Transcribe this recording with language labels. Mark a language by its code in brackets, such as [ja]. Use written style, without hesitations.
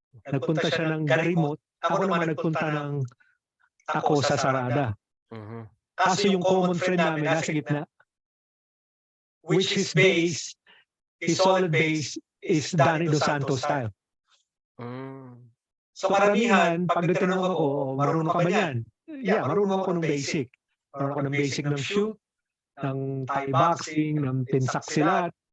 [tl] Nagpunta siya ng Garimot. Ako naman nagpunta ng ako sa Sarada. Kaso yung common friend namin nasa gitna. [en] Which his base, his solid base is Inosanto style. [tl] So karamihan, pag tinanong ako, marunong ka ba yan? Yeah, marunong ako ng basic. Marunong ako ng basic ng shoot, ng Thai boxing, ng tinsak silat.